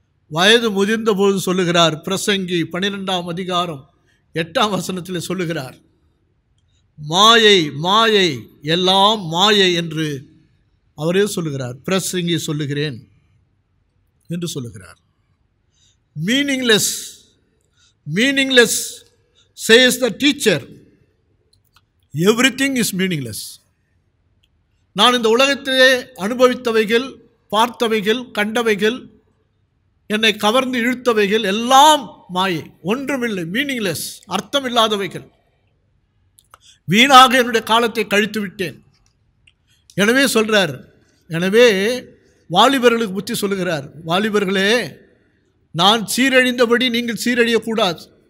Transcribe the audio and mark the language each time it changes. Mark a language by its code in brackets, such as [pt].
[ta] வயது முதிர்ந்த போது சொல்லுகிறார், பிரசங்கி 12ஆம் அதிகாரம் 8ஆம் வசனத்தில் சொல்லுகிறார், மாயை மாயை எல்லாம் மாயை என்று அவரே சொல்லுகிறார். பிரசங்கி சொல்லுகிறேன் என்று சொல்லுகிறார். [en] Meaningless meaningless says the teacher, everything is meaningless. [ta] நான் இந்த உலகத்திலே அனுபவித்தவைகள், பார்த்தவைகள், கண்டவைகள், என்னை கவர்ந்து இழுத்தவைகள் எல்லாம் மாயை, ஒன்றுமில்லை, மீனிங்லெஸ், அர்த்தமில்லாதவைகள். வீணாக என்னுடைய காலத்தை கழித்து விட்டேன். எனவே சொல்கிறார், எனவே வாலிபர்களுக்கு புத்தி சொல்லுகிறார், வாலிபர்களே, நான் சீரழிந்தபடி நீங்கள் சீரழியக்கூடாது.